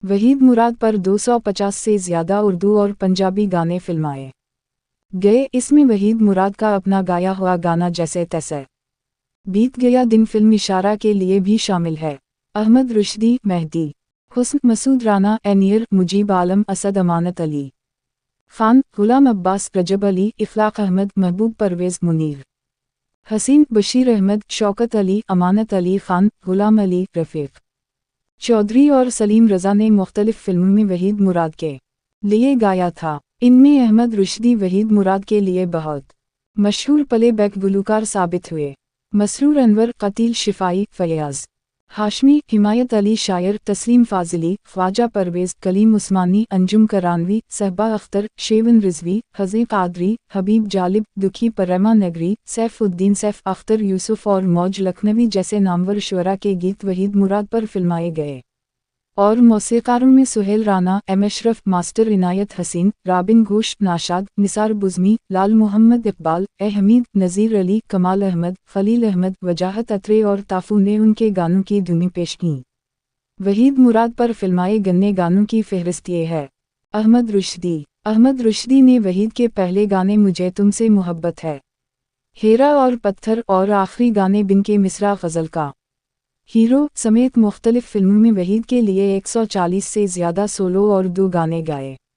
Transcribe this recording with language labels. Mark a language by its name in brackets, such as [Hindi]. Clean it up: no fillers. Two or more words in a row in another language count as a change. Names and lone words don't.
[Urdu] وحید مراد پر 250 سے زیادہ اردو اور پنجابی گانے فلمائے گئے. اس میں وحید مراد کا اپنا گایا ہوا گانا جیسے تیسے بیت گیا دن فلم اشارہ کے لیے بھی شامل ہے. احمد رشدی، مہدی حسن، مسعود رانا، اینیئر، مجیب عالم، اسد امانت علی خان، غلام عباس، رجب علی، اخلاق احمد، محبوب پرویز، منیر حسین، بشیر احمد، شوکت علی، امانت علی خان، غلام علی، رفیق چودھری اور سلیم رضا نے مختلف فلموں میں وحید مراد کے لیے گایا تھا. ان میں احمد رشدی وحید مراد کے لیے بہت مشہور پلے بیک گلوکار ثابت ہوئے. مسرور انور، قتیل شفائی، فیاض ہاشمی، حمایت علی شاعر، تسلیم فاضلی، خواجہ پرویز، کلیم عثمانی، انجم کرانوی، صہبا اختر، شیون رضوی، ہزے قادری، حبیب جالب، دکھی پرما نگری، سیف الدین سیف اختر یوسف اور موج لکھنوی جیسے نامور شعرا کے گیت وحید مراد پر فلمائے گئے. اور موسیقاروں میں سہیل رانا، ایم اشرف، ماسٹر عنایت حسین، رابن گھوش, ناشاد، نثار بزمی، لال محمد اقبال، اے حمید، نذیر علی، کمال احمد، خلیل احمد, وجاہت عطرے اور تافو نے ان کے گانوں کی دھنیں پیش کیں. وحید مراد پر فلمائے گنے گانوں کی فہرست یہ ہے. احمد رشدی نے وحید کے پہلے گانے مجھے تم سے محبت ہے، ہیرا اور پتھر اور آخری گانے بن کے مصرع غزل کا ہیرو سمیت مختلف فلموں میں وحید کے لیے 140 سے زیادہ سولو اور 2 گانے گائے.